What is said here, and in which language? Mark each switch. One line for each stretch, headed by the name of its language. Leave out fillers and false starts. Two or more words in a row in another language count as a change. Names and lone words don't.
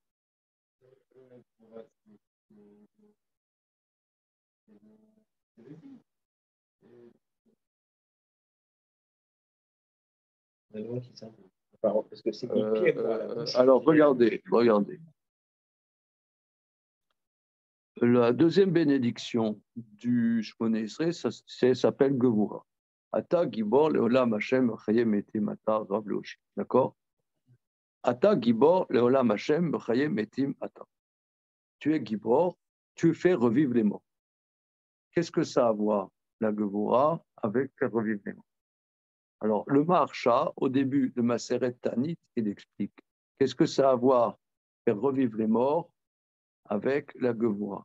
French: La loi qui s'implique. Parce que c'est Alors, regardez. La deuxième bénédiction du Shmoné Esrei, ça s'appelle Gevura.
Hebrew: אתה גבור לעולם השם חיי מתים אתה רב להושיע.
French: D'accord?
Hebrew: אתה גבור לעולם השם חיי מתים אתה.
French: Tu es Gibor, tu fais revivre les morts. Qu'est-ce que ça a à voir, la Gevura, avec faire revivre les morts? Alors, le Maharsha, au début de Maseret Tanit, il explique qu'est-ce que ça a à voir, faire revivre les morts, avec la Gevura.